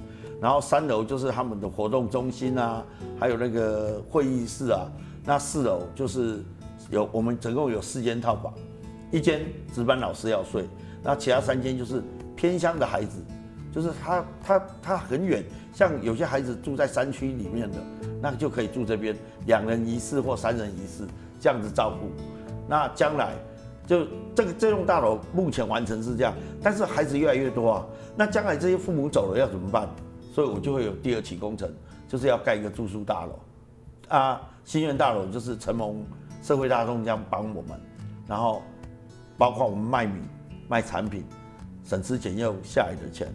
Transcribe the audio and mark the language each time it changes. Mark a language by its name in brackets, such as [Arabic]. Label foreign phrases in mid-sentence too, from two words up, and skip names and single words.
[Chinese] 然後3樓就是他們的活動中心啊，還有那個會議室啊。那4樓就是我們總共有4間套房，1間值班老師要睡，那其他3間就是偏鄉的孩子。就是他很遠，像有些孩子住在山區裡面的，那就可以住這邊，2人1室或3人1室，這樣子照顧。那將來就這棟大樓目前完成是這樣，但是孩子越來越多啊，那將來這些父母走了要怎麼辦？所以我就會有第2期工程，就是要蓋一個住宿大樓啊，新苑大樓就是承蒙社會大眾這樣幫我們，然後包括我們賣米賣產品，省吃儉用下來的錢。